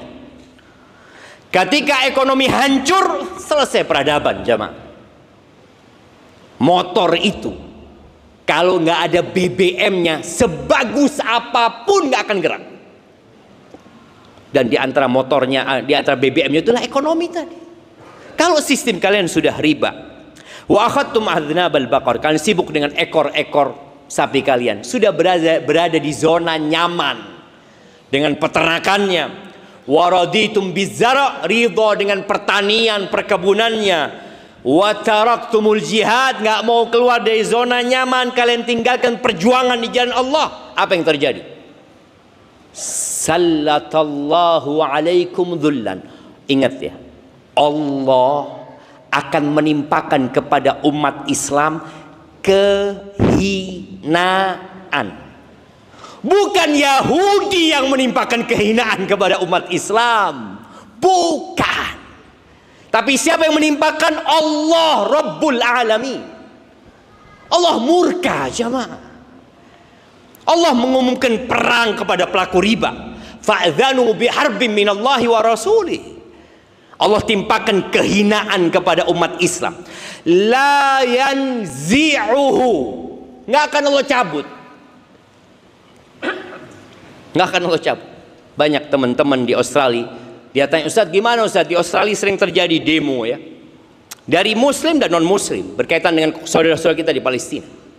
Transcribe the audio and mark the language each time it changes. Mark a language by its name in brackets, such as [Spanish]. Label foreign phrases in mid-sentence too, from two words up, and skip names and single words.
[Indonesian] Ketika ekonomi hancur, selesai peradaban, jamaah. Motor itu kalau nggak ada BBM-nya, sebagus apapun nggak akan gerak. Dan di antara motornya, di antara BBM-nya itulah ekonomi tadi. Kalau sistem kalian sudah riba, [Arabic] وأخذتم أذناب البقر, [Indonesian] kalian sibuk dengan ekor-ekor sapi kalian, sudah berada di zona nyaman dengan peternakannya. [Arabic] ورضيتم بالزرع, [Indonesian] ridha dengan pertanian, perkebunannya. [Arabic] وتركتم الجهاد, [Indonesian] nggak mau keluar dari zona nyaman, kalian tinggalkan perjuangan di jalan Allah. Apa yang terjadi? [Arabic] سلط الله عليكم ذلا. [Indonesian] Ingat ya, Allah akan menimpakan kepada umat Islam kehinaan. Bukan Yahudi yang menimpakan kehinaan kepada umat Islam, bukan. Tapi siapa yang menimpakan? Allah [Arabic] رب العالمين. [Indonesian] Allah murka, jamaah. Allah mengumumkan perang kepada pelaku riba. [Arabic] فأذنوا بحرب من الله ورسوله. [Indonesian] Allah timpakan kehinaan kepada umat Islam. [Arabic] لا ينزعه, [Indonesian] nggak akan Allah cabut. Nggak akan Allah cabut. Banyak teman-teman di Australia, dia tanya, Ustadz gimana Ustadz, di Australia sering terjadi demo ya, dari muslim dan non muslim berkaitan dengan saudara-saudara kita di Palestina.